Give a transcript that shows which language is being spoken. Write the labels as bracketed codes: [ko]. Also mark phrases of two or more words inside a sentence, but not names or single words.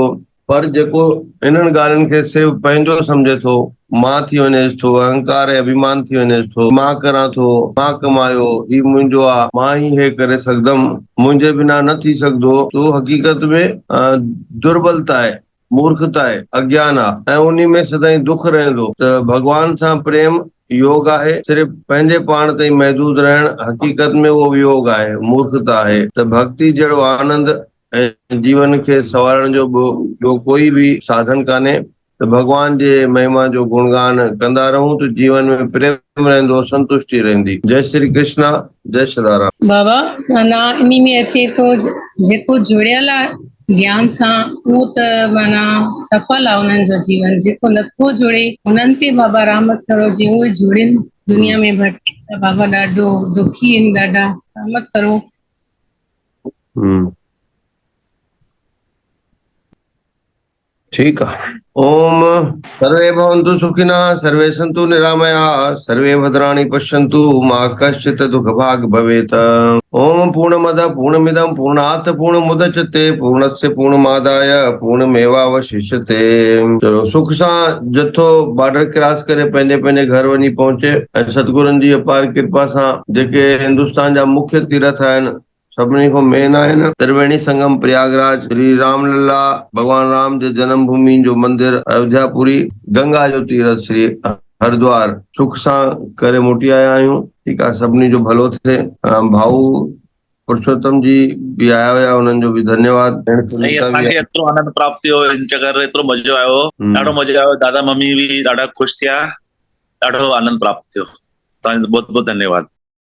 [sd] पर जेको इन्हनि ॻाल्हियुनि खे सिर्फ़ु पंहिंजो सम्झे थो, मां थी वञेसि थो, अहंकार ऐं अभिमान थी वञेसि थो, मां करां थो, मां कमायो, ही मुंहिंजो आहे, मां ही हे करे सघंदमि, मुंहिंजे बिना न थी सघंदो, तो हक़ीक़त में दुर्बलता आहे, मूर्खता आहे, अज्ञान आहे, ऐं उन्ही में सदाई दुख रहंदो। त भगवान सां प्रेम योग आहे, सिर्फ़ु पंहिंजे पाण ताईं महदूद रहण हक़ीक़त में उहो योग आहे, मूर्खता आहे। त भक्ति जहिड़ो आनंद ऐं जीवन खे संवारण जो ॿियो कोई भी साधन कान्हे। त भगवान जे महिमा जो गुणगान कंदा रहूं त जीवन में प्रेम रहंदो, संतुष्टि रहंदी। जय श्री कृष्णा, जय सदाराम। बाबा माना इन्ही में अचे तो जेको जुड़ियल आहे ज्ञान सां उहो त माना सफल आहे उन्हनि जो जीवन, जेको नथो जुड़े उन्हनि ते बाबा रहमत करो, जीअं उहे जुड़नि दुनिया में भटके त बाबा ॾाढो दुखी आहिनि, ॾाढा रहमत करो। [hi] ठीक है। [sa] ओम सर्वे भवन्तु सुखिनः, सर्वे सन्तु निरामयाः, सर्वे भद्राणि पश्यन्तु, मा कश्चित् दुःखभाग् भवेत्। ओम पूर्णमदः पूर्णमिदं पूर्णात् पूर्णमुदच्यते, पूर्णस्य पूर्णमादाय पूर्णमेवावशिष्यते। [sd] चलो सुख सां जथो [en] border cross [sd] करे पंहिंजे पंहिंजे घर वञी पहुचे, ऐं सतगुरुनि जी अपार कृपा सां जेके हिंदुस्तान जा मुख्य तीर्थ आहिनि, सभिनी खां मेन आहे न त्रिवेणी संगम प्रयागराज, श्री रामलला भगवान राम जे जन्म भूमि जो मंदिर अयोध्यापुरी, गंगा जो तीर्थ श्री हरिद्वार, सुख सां करे मोटी आया आहियूं। ठीकु आहे, सभिनी जो भलो थिए। भाऊ पुरुषोत्तम जी भी आया हुया, उन्हनि जो भी धन्यवाद। सही, असांखे एतिरो आनंद प्राप्त थियो, हिन चकर एतिरो मज़ो आयो, ॾाढो मज़ो आयो। दादा मम्मी भी ॾाढा ख़ुशि थिया, ॾाढो आनंद प्राप्त थियो। तव्हांजो बहुत बहुत धन्यवाद।